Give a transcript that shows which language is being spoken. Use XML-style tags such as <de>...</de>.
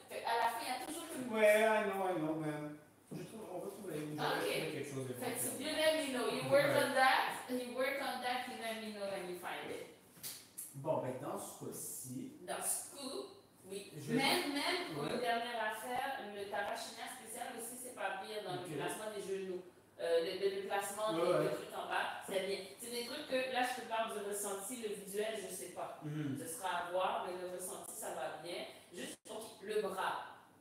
<fr>À la fin, il y a toujours une.</fr> <en>Ouais, I know, man.</en> <fr>On va trouver quelque chose de bon.</fr> <en>You let me know. You work on that, you let me know when you find it.</en> <fr>Bon, dans ce coup-ci. Dans ce coup, oui. Même une dernière affaire, le tarachina spécial aussi, c'est pas pire dans le placement des genoux. Le placement des trucs en bas, c'est bien. C'est des trucs que, là, je te parle du ressenti, le visuel, je sais pas. Ce sera à voir, mais le ressenti, ça va bien. Juste, le bras.</fr>